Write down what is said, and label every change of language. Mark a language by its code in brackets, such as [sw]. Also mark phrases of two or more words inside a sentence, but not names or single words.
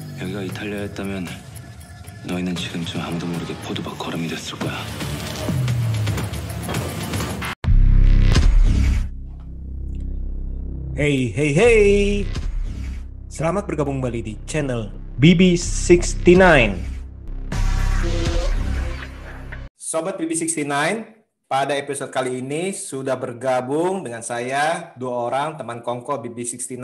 [ko] 여기가 이탈리아였다면 너희는 지금쯤 아무도 모르게 포도밭 거름이 됐을 거야. [en] Hey, hey, hey. [id] Selamat bergabung kembali di channel BB69. Sobat BB69, pada episode kali ini sudah bergabung dengan saya dua orang teman kongko BB69.